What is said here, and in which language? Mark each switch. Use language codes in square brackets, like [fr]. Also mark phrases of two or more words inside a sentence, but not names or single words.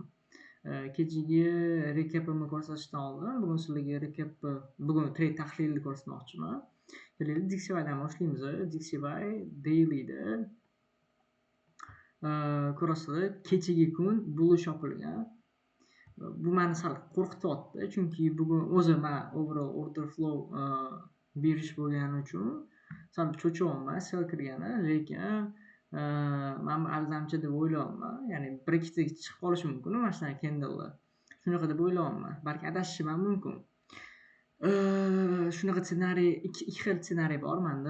[uz] Kechagi rekapimni ko'rsatishdan oldin bugun sizlarga bugun trade tahlilini ko'rsatmoqchiman. Keling, Dixie'dan boshlaymiz. Dixie dailyda ko'rasizlar, kechagi kun bullish yopilgan. Bu meni sal qo'rqityapti, chunki bugun o'zi men [en] overall order flow [uz] berish bo'lgani uchun sal cho'chiyapman sell kirgani, lekin men aldamchi deb o'ylayapman. Ya'ni bir ikkita chiqib qolishi mumkin mana shunaqa candle'lar. Shunaqa deb o'ylayapman. Balki adashishim ham mumkin. Shunaqa ssenariy, ikki xil ssenariy bor menda.